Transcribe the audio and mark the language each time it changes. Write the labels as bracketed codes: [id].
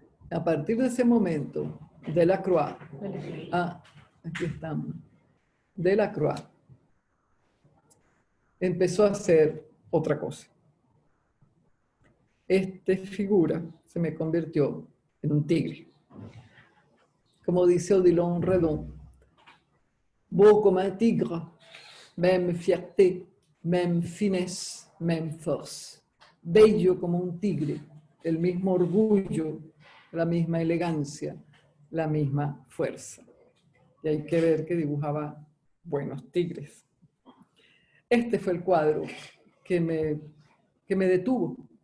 [es] A partir de ese momento, Delacroix, Dale play. aquí estamos, Delacroix empezó a hacer otra cosa. Esta figura se me convirtió en un tigre. Como dice [fr] Odilon Redon, beau comme un tigre, même fierté, même finesse, même force. [es] Bello como un tigre, el mismo orgullo, la misma elegancia, la misma fuerza. Y hay que ver que dibujaba buenos tigres. Este fue el cuadro que me detuvo.